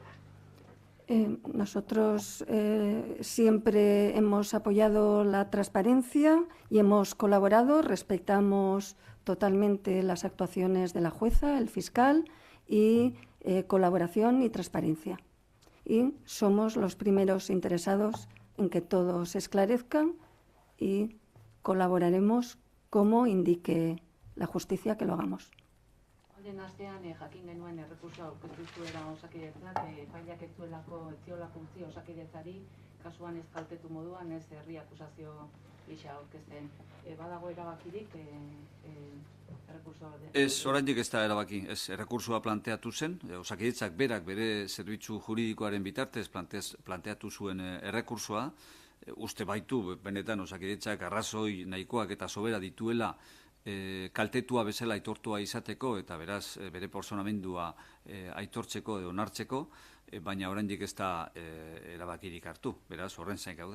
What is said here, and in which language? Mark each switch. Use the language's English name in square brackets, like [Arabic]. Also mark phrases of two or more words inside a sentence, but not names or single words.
[Spanish] Nosotros siempre hemos apoyado la transparencia y hemos colaborado, respetamos totalmente las actuaciones de la jueza, el fiscal y colaboración y transparencia. Y somos los primeros interesados en que todo se esclarezca y colaboraremos como indique la justicia que lo hagamos. [Basque] Horren astean jakin genuen errekursoa aurkeztu zuela Osakidetzak, epaileak ez ziolako utzi Osakidetzari kasuan ez kaltetu moduan ez herri akusazio gisa aurkezten. Badago erabakirik errekursoa? Ez oraindik ez da erabaki, ez errekursoa planteatu zen, Osakidetzak berak bere zerbitzu juridikoaren bitartez planteatu zuen errekursoa, uste baitu benetan Osakidetzak arrazoi nahikoak eta sobera dituela kaltetua bezala aitortua izateko eta beraz bere personamendua aitortzeko edo onartzeko, baina oraindik ez da erabakirik hartu, beraz horren zain gaude.